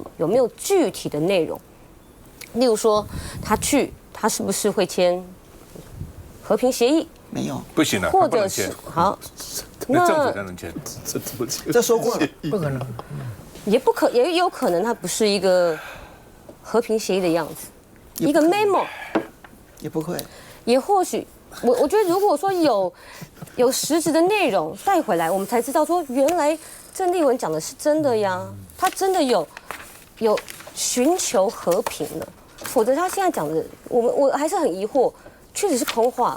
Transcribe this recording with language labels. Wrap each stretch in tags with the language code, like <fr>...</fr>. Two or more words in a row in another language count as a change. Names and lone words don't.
<zh>有沒有具體的內容？例如說，他是不是會簽和平協議？沒有，不行了，或者是好，那政府才能簽，這怎麼簽？這說過了，不可能，也有可能它不是一個和平協議的樣子，一個 memo 也不會，也或許我覺得如果說有實質的內容帶回來，我們才知道說原來鄭麗文講的是真的呀，他真的有尋求和平了，否則他現在講的我還是很疑惑，確實是空話。</zh>